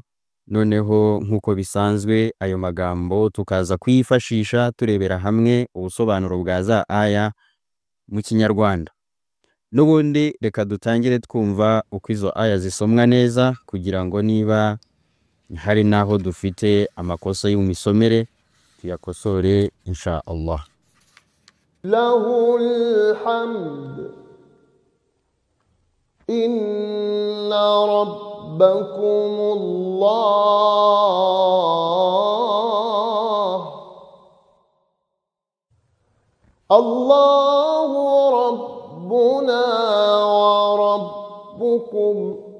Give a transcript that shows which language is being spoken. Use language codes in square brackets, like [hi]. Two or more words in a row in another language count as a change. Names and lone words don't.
[rw] Noneho nk'uko bisanzwe ayo magambo tukaza kwifashisha turebera hamwe ubusobanuro bwa za aya mu Kinyarwanda. N'ubundi reka dutangire twumva uko izo aya zisomwa neza, kugira ngo niba hari naho dufite amakosa y'umisomere tuyakosore [ar] إن شاء الله. له الحمد إن ربكم الله الله ربنا وربكم